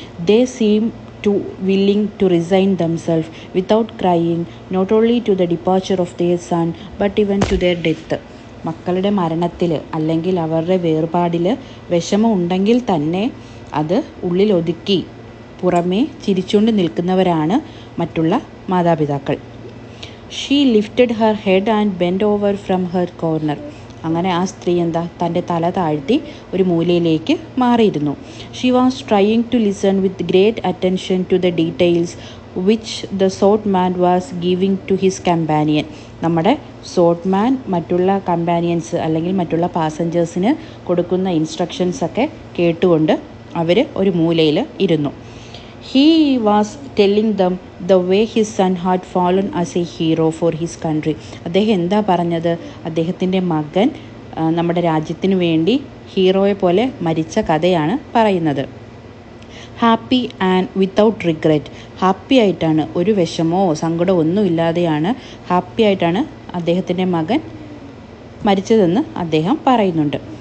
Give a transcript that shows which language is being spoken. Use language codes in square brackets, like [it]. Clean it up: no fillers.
[en] They seem to willing to resign themselves without crying not only to the departure of their son but even to their death. [ml] മക്കളുടെ മരണത്തിൽ അല്ലെങ്കിൽ അവരുടെ വേർപാടിൽ വിഷമം ഉണ്ടെങ്കിൽ തന്നെ അത് ഉള്ളിലൊതുക്കി പുറമേ ചിരിച്ചുകൊണ്ട് നിൽക്കുന്നവരാണ് മറ്റുള്ള മാതാപിതാക്കൾ. [en] She lifted her head and bend over from her corner. [ml] അങ്ങനെ ആ സ്ത്രീ തൻ്റെ തല താഴ്ത്തി ഒരു മൂലയിലേക്ക് മാറിയിരുന്നു. [en] She was trying to listen with great attention to the details which the sought man was giving to his companion. [ml] നമ്മുടെ സോട്ട് മാൻ മറ്റുള്ള കമ്പാനിയൻസ് അല്ലെങ്കിൽ മറ്റുള്ള പാസഞ്ചേഴ്സിന് കൊടുക്കുന്ന ഇൻസ്ട്രക്ഷൻസൊക്കെ കേട്ടുകൊണ്ട് അവർ ഒരു മൂലയിൽ ഇരുന്നു. [en] He was telling them the way his son had fallen as a hero for his country. [ml] അദ്ദേഹം എന്താ പറഞ്ഞത്? അദ്ദേഹത്തിൻ്റെ മകൻ നമ്മുടെ രാജ്യത്തിന് വേണ്ടി ഹീറോയെ പോലെ മരിച്ച കഥയാണ് പറയുന്നത്. [en] Happy and without regret. [ml] Happy ആയിട്ടാണ്, ഒരു വിഷമോ സങ്കടമോ ഒന്നും ഇല്ലാതെയാണ് ഹാപ്പി ആയിട്ടാണ് അദ്ദേഹത്തിൻ്റെ മകൻ മരിച്ചതെന്ന് അദ്ദേഹം പറയുന്നുണ്ട്.